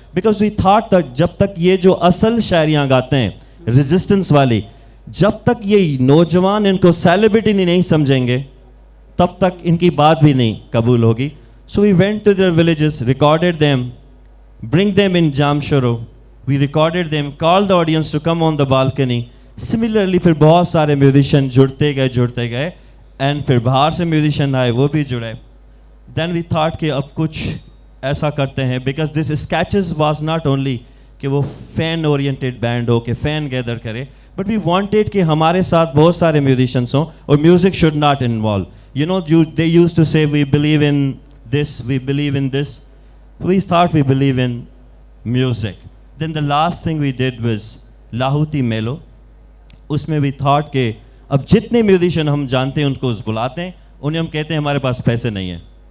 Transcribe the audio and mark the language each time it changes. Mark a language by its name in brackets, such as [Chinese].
[English] because we thought that [Hindi] जब तक ये जो असल शायरियाँ गाते हैं रेजिस्टेंस वाली, जब तक ये नौजवान इनको सेलिब्रिटी नहीं समझेंगे, तब तक इनकी बात भी नहीं कबूल होगी. [English] So we went to their villages, recorded them, bring them in Jamshoro. We recorded them, called the audience to come on the balcony. [Hindi] Similarly फिर बहुत सारे म्यूजिशियन जुड़ते गए एंड फिर बाहर से म्यूजिशियन आए, वो भी जुड़े. [English] Then we thought [Hindi] कि अब कुछ ऐसा करते हैं, [English] because this Sketches was not only [Hindi] कि वो फैन ओरिएंटेड बैंड हो, कि फैन गैदर करे, [English] but we wanted [Hindi] कि हमारे साथ बहुत सारे म्यूजिशियंस हों, और music [English] should not involve. You know, they used to say we believe in this, we believe in this. We thought we believe in music. Then the last thing we did was Lahooti Melo. [Hindi] उसमें [English] we thought [Hindi] कि अब जितने musician हम जानते हैं उनको बुलाते हैं, उन्हें हम कहते हैं हमारे पास पैसे नहीं हैं.